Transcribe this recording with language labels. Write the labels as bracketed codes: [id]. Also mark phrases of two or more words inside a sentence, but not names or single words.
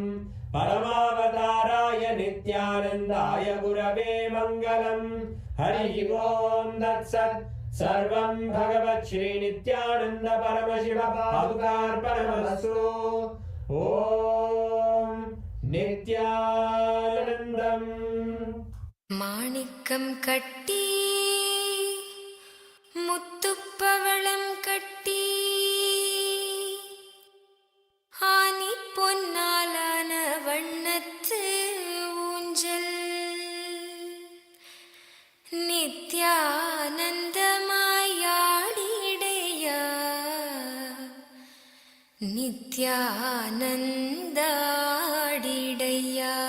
[sa] परमावताराय नित्यानन्दाय गुरवे मङ्गलम्। हरिः ओम् तत्सत्। सर्वं भगवत् श्रीनित्यानन्द परमशिव पादुकार्पणमस्तु। ॐ नित्यानन्दम्। [ta] மாணிக்கம் கட்டி முத்துப்பவளம் கட்டி ஆணி பொன்னாலான வண்ணத்து ஊஞ்சல் நித்யானந்தமாயாடிடய நித்யானந்தாடிடய.